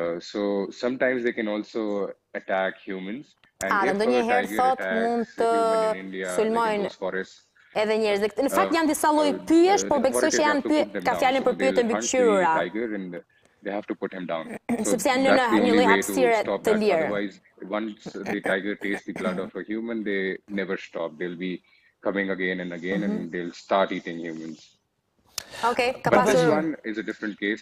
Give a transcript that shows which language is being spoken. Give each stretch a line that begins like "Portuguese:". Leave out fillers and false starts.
English: So sometimes they can also attack humans, and if a tiger attacks a human in India, like in those forests,
Albanian: edhe njerëz. Në fakt janë disa lloj pyjesh, por besoj që janë ka fjalën për pyetje të mbikëqyrura.
English: They have to put him down.
Albanian: Sepse janë në një lloj hapësire të lirë.
English: Otherwise, once the tiger tastes the blood of a human, they never stop. They'll be coming again and again, and they'll start eating humans. Okay, but this one is a different case.